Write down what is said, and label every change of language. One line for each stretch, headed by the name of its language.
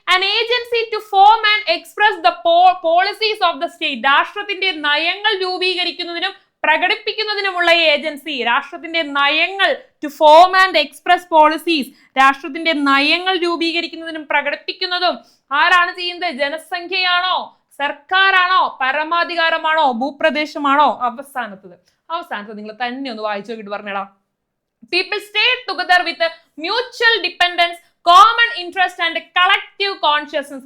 English: An agency to form and express the policies of the state.
Malayalam: രാഷ്ട്രത്തിന്റെ നയങ്ങൾ രൂപീകരിക്കുന്നതിനും പ്രകടിപ്പിക്കുന്നതിനുമുള്ള agency. രാഷ്ട്രത്തിന്റെ നയങ്ങൾ,
English: to form and express policies,
Malayalam: രാഷ്ട്രത്തിന്റെ നയങ്ങൾ രൂപീകരിക്കുന്നതിനും പ്രകടിപ്പിക്കുന്നതും ആരാണ് ചെയ്യുന്നത്? ജനസംഖ്യയാണോ, സർക്കാരാണോ, പരമാധികാരമാണോ, ഭൂപ്രദേശമാണോ? അവസാനത്തത് നിങ്ങൾ തന്നെ ഒന്ന് വായിച്ചു നോക്കിയിട്ട് പറഞ്ഞേടാ.
English: People stay together with mutual dependence, common interest and collective consciousness.